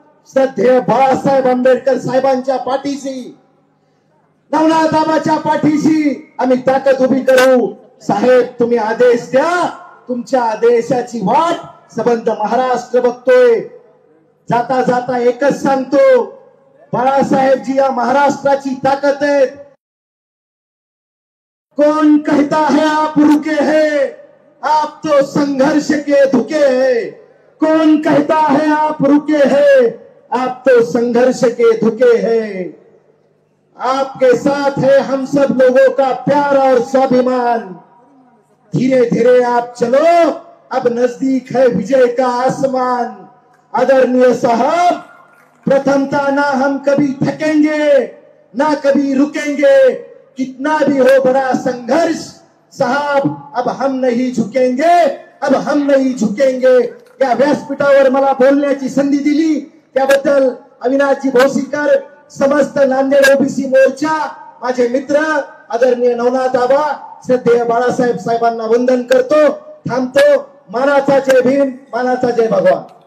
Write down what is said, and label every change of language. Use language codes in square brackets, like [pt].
[mr] श्रद्धेय बाळासाहेब आंबेडकर साहेबांच्या पाठीशी, नवनाथ आबाच्या पाठीशी आम्ही ताकद उभी करू. साहेब, तुम्ही आदेश द्या. तुमच्या आदेशाची वाट संबंध महाराष्ट्र बघतोय. जाता जाता एकच सांगतो, बाळासाहेबजी या महाराष्ट्राची ताकद आहे. [hi] कौन कहता है आप रुके हैं, आप तो संघर्ष के धुके हैं. कौन कहता है आप रुके हैं, आप तो संघर्ष के धुके हैं. आपके साथ है हम सब लोगों का प्यार और स्वाभिमान. धीरे धीरे आप चलो, अब नजदीक है विजय का आसमान. आदरणीय साहब, प्रथमता ना हम कभी थकेंगे ना कभी रुकेंगे. कितना भी हो बड़ा संघर्ष साहब, अब हम नहीं झुकेंगे, अब हम नहीं झुकेंगे. [mr] या व्यासपीठावर मला बोलण्याची संधी दिली त्याबद्दल अविनाशजी भोसीकर, समस्त नांदेड ओबीसी मोर्चा, माझे मित्र आदरणीय नवनाथ आबा, श्रद्धेय बाळासाहेब साहेबांना वंदन करतो. थांबतो. मानाचा जय भीम, मानाचा जय भगवान.